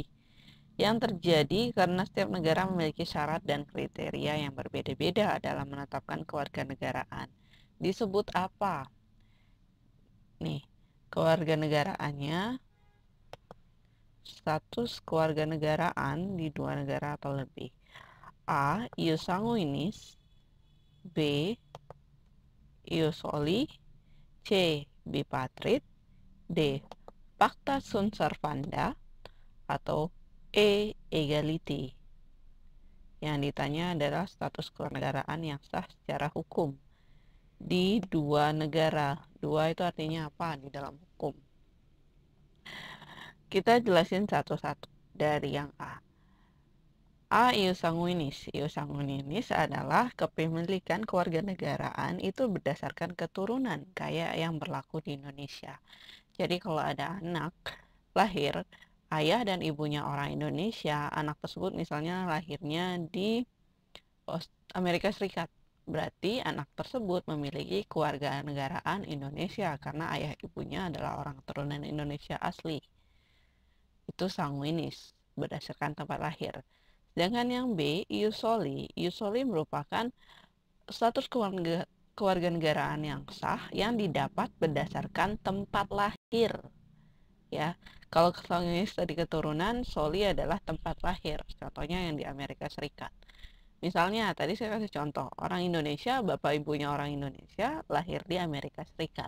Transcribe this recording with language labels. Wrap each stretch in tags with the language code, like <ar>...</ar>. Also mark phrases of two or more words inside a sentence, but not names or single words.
<id>Yang terjadi karena setiap negara memiliki syarat dan kriteria yang berbeda-beda dalam menetapkan kewarganegaraan. Disebut apa? Nih, kewarganegaraannya, status kewarganegaraan di 2 negara atau lebih.</id> <la>A. Ius sanguinis, B. Ius soli, C. Bipatrit, D. Pacta sunt servanda,</la> <id>atau E. Egality. Yang ditanya adalah status kewarganegaraan yang sah secara hukum di 2 negara. 2 itu artinya apa di dalam hukum? Kita jelasin satu-satu dari yang A.</id> <la>A. Ius sanguinis. Ius sanguinis</la> <id>adalah kepemilikan kewarganegaraan itu berdasarkan keturunan, kayak yang berlaku di Indonesia. Jadi kalau ada anak lahir, ayah dan ibunya orang Indonesia, anak tersebut misalnya lahirnya di Amerika Serikat, berarti anak tersebut memiliki kewarganegaraan Indonesia karena ayah ibunya adalah orang keturunan Indonesia asli. Itu sanguinis, berdasarkan tempat lahir. Sedangkan yang B,</id> <la>ius soli.</la> <id>Ius soli merupakan status kewarganegaraan yang sah yang didapat berdasarkan tempat lahir. Ya, kalau sanguinis tadi keturunan, soli adalah tempat lahir. Contohnya yang di Amerika Serikat. Misalnya, tadi saya kasih contoh, orang Indonesia, bapak ibunya orang Indonesia, lahir di Amerika Serikat.</id>